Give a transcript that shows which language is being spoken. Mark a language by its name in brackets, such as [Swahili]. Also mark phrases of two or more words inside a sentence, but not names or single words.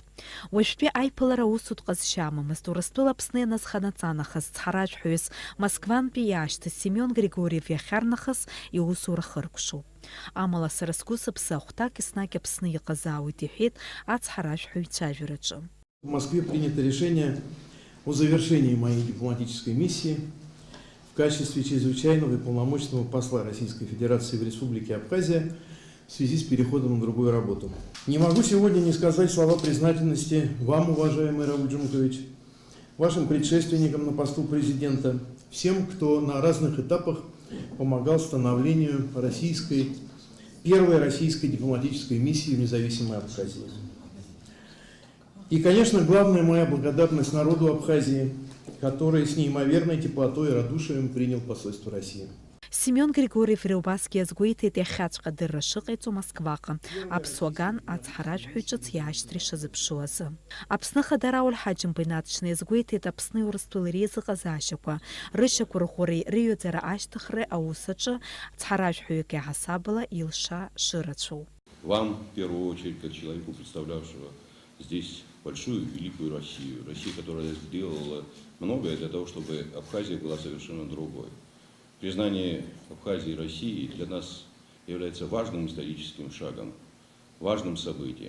[Abkhazian] Уажәтәи аиԥылара усутә ҟазшьа амамызт. Урыстәыла Аԥсны ианазханаҵа цҳаражәҳәаҩыс Москвантәи иаашьҭыз Семион Григорьев иахьарнахыс иусура хыркәшоуп. Амала сара сгәы сыԥсы ахәҭак еснагь Аԥсны иҟазаауеит иҳәеит ацҳаражәҳәаҩ ицәажәараҿы. [Russian] В Москве принято решение о завершении моей дипломатической миссии в качестве чрезвычайного и полномочного посла Российской Федерации в Республике Абхазия в связи с переходом на другую работу. Не могу сегодня не сказать слова признательности вам, уважаемый Рауль Джумкович, вашим предшественникам на посту президента, всем, кто на разных этапах помогал становлению первой российской дипломатической миссии в независимой Абхазии. И, конечно, главная моя благодарность народу Абхазии, который с неимоверной теплотой и радушием принял посольство России. [Abkhazian] Семион Григорьев Реубаски иазгәеиҭеит иахьаҵәҟьа адырра шыҟаиҵо Москваҟа, аԥсуаган ацҳаражәҳәаҩ ҿыц иаашьҭра ишазыԥшуа азы. Аԥсны Хада Рауль Ҳаџьымба инаҵшьны иазгәеиҭеит Аԥсни Урыстәылеи реизыҟазаашьақәа, рышьақәырӷәӷәареи рыҩаӡара ашьҭыхреи аус аҿы ацҳаражәҳәаҩык иаҳасабала илша шырацәоу. [Russian] Вам, в первую очередь, как человеку, представлявшего здесь большую, великую Россию, которая сделала многое для того, чтобы Абхазия была совершенно другой. Признание Абхазии и России для нас является важным историческим шагом, важным событием.